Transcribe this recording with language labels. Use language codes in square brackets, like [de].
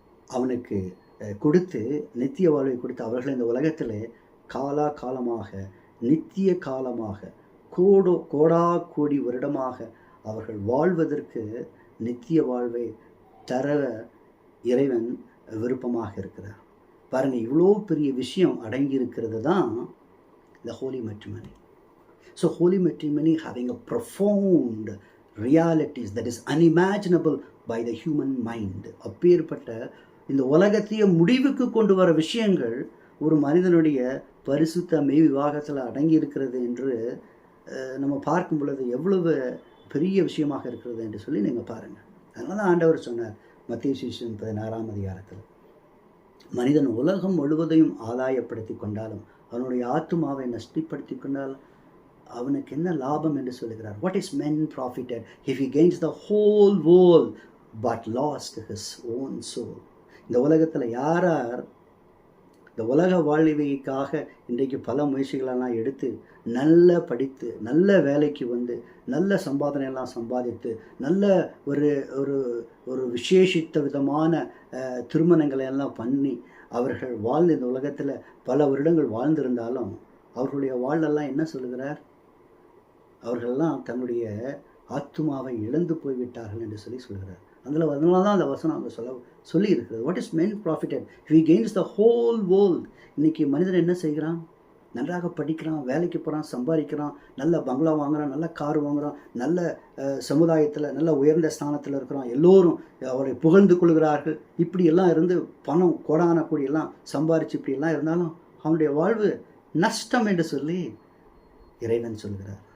[ta] அவனுக்கு கொடுத்து நித்திய வாழ்வை கொடுத்து அவர்களை இந்த உலகத்தில் காலா காலமாக நித்திய காலமாக கோடா கோடி வருடமாக அவர்கள் வாழ்வதற்கு நித்திய வாழ்வை தர இறைவன் விருப்பமாக இருக்கிறார். பாருங்கள், இவ்வளோ பெரிய விஷயம் அடங்கியிருக்கிறது தான் [en] the holy matrimony. So holy matrimony having a profound realities that is unimaginable by the human mind. [ta] அப்பேற்பட்ட இந்த உலகத்தையே முடிவுக்கு கொண்டு வர விஷயங்கள் ஒரு மனிதனுடைய பரிசுத்த மெய் விவாகத்தில் அடங்கி இருக்கிறது என்று நம்ம பார்க்கும் பொழுது எவ்வளவு பெரிய விஷயமாக இருக்கிறது என்று சொல்லி நீங்கள் பாருங்கள். அதனால தான் ஆண்டவர் சொன்னார் மத்தேயு சுவிசேஷம் 16ஆம் அதிகாரத்தில், மனிதன் உலகம் முழுவதையும் ஆதாயப்படுத்தி கொண்டாலும் அவனுடைய ஆத்துமாவை நஷ்டப்படுத்தி கொண்டாலும் அவனுக்கு என்ன லாபம் என்று சொல்லுகிறார். [en] What is men profited if he gains the whole world but lost his own soul? [ta] இந்த உலகத்தில் யார் இந்த உலக வாழ்க்கைக்காக இன்றைக்கு பல முயற்சிகளெல்லாம் எடுத்து நல்ல படித்து நல்ல வேலைக்கு வந்து நல்ல சம்பாதனையெல்லாம் சம்பாதித்து நல்ல ஒரு ஒரு ஒரு விசேஷித்த விதமான திருமணங்களை எல்லாம் பண்ணி அவர்கள் வாழ்ந்து இந்த உலகத்தில் பல வருடங்கள் வாழ்ந்திருந்தாலும் அவர்களுடைய வாழ்வெல்லாம் என்ன சொல்லுகிறார்? அவர்களெல்லாம் தன்னுடைய ஆத்துமாவை இழந்து போய்விட்டார்கள் என்று சொல்லுகிறார். அதனால தான் அந்த வசனம் அவங்க சொல்லி இருக்கிறது. [en] What is men profited if he gains the whole world? [ta] இன்றைக்கி மனிதன் என்ன செய்கிறான்? நன்றாக படிக்கிறான், வேலைக்கு போகிறான், சம்பாதிக்கிறான், நல்ல பங்களா வாங்குகிறான், நல்ல கார் வாங்குகிறான், நல்ல சமுதாயத்தில் நல்ல உயர்ந்த ஸ்தானத்தில் இருக்கிறான், எல்லோரும் அவரை புகழ்ந்து கொள்கிறார்கள். இப்படியெல்லாம் இருந்து பணம் கோடான கூடியெல்லாம் சம்பாதிச்சு இப்படியெல்லாம் இருந்தாலும் அவனுடைய வாழ்வு நஷ்டம் என்று சொல்லி இறைவன் சொல்கிறார்.